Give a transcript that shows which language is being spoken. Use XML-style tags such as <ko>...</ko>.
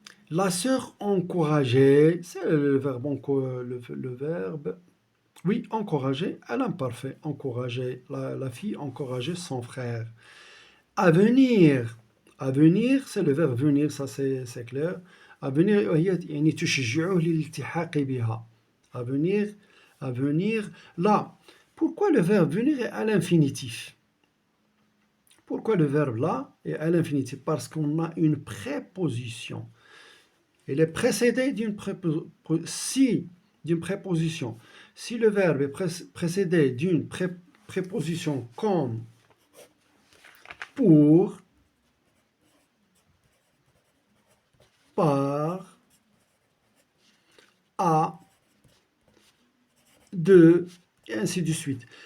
<fr>La sœur encourageait, c'est le verbe, oui, encourager, à l'imparfait, encourager, la fille encourageait son frère. À venir, c'est le verbe venir, ça c'est clair. À venir,</fr> <ar>يعني تشجعه للالتحاق بها.</ar> <fr>À venir, là. Pourquoi le verbe venir est à l'infinitif? Pourquoi le verbe là est à l'infinitif? Parce qu'on a une préposition. Il est précédé d'une préposition. Si le verbe est précédé d'une préposition comme pour, par, à, de, et ainsi de suite.</fr>